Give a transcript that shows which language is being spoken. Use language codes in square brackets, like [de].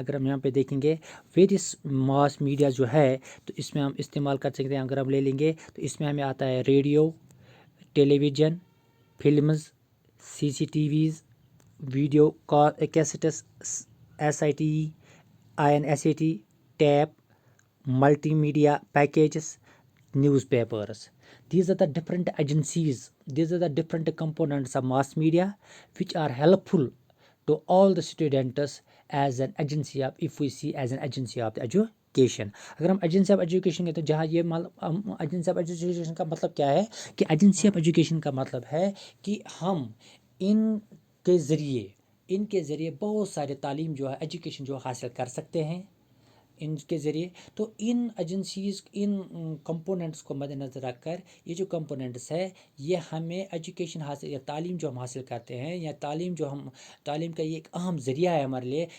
[hi] अगर हम यहाँ पे देखेंगे वेरियस मास मीडिया जो है, तो इसमें हम इस्तेमाल कर सकते हैं. अगर हम ले लेंगे तो इसमें हमें आता है radio, television, films, CCTVs, video cassettes, SIT, INSAT, tap, [en] multimedia packages, newspapers. These are the different agencies, these are the different components of mass media which are helpful to all the students as an agency of, if we see as an agency of the education. [hi] अगर हम agency of education के, तो जहाँ ये agency of education का मतलब क्या है कि एजेंसी ऑफ एजुकेशन का मतलब है कि हम इनके ज़रिए बहुत सारे तालीम जो है, एजुकेशन जो हासिल कर सकते हैं इनके ज़रिए. तो इन एजेंसीज़, इन कंपोनेंट्स को मद्देनज़र रखकर ये जो कंपोनेंट्स है ये हमें एजुकेशन हासिल या तालीम जो हम हासिल करते हैं, या तालीम का ये एक अहम ज़रिया है हमारे लिए.